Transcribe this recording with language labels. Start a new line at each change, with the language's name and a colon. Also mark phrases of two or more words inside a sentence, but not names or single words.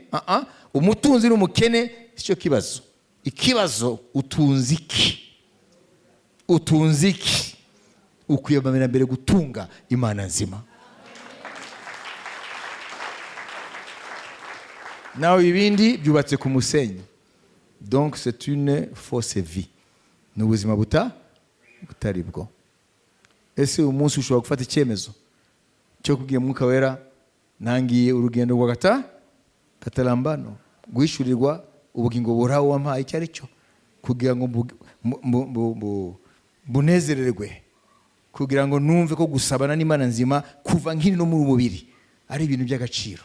Kinyarwanda: Umutunzi n'umukene sicyo kibazo. Ikibazo utunzi iki? Utunzi iki? Ukwiyamamira mbere gutunga Imana nzima. Nawe ibindi byubatse ku musenyi.
French: Donc c'est une fausse vie.
Kinyarwanda: Ni ubuzima butari bwo. Ese umunsi ushobora gufata icyemezo cyo kubwira Mwuka Wera, nangiye urugendo rwa katalambano, guhishurirwa ubugingo buhoraho wampaye icyo ari cyo, kugira ngo bunezererwe, kugira ngo numve ko gusabana n'Imana nzima kuva nkiri no mu mubiri ari ibintu by'agaciro.